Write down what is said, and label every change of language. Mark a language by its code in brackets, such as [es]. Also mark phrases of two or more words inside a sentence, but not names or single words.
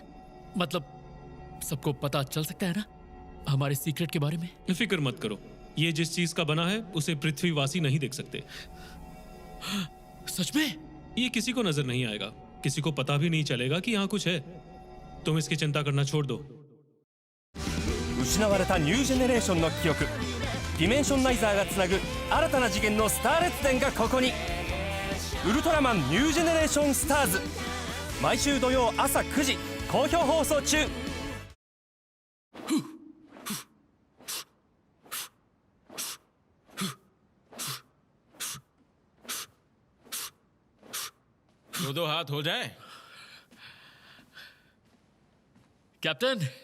[hi] मतलब सबको पता चल सकता है ना हमारे सीक्रेट के बारे में? फिक्र मत करो, ये जिस चीज का बना है उसे पृथ्वीवासी नहीं देख सकते। सच में? ये किसी को नजर नहीं आएगा, किसी को पता भी नहीं चलेगा कि यहाँ कुछ है। तुम इसकी चिंता करना छोड़ दो। [ja] 失われたニュージェネレーションの記憶、ディメンションナイザーがつなぐ新たな次元のスター列伝がここに。ウルトラマンニュージェネレーションスターズ、毎週土曜朝9時好評放送中。 [hi] दो हाथ हो जाए। कैप्टन,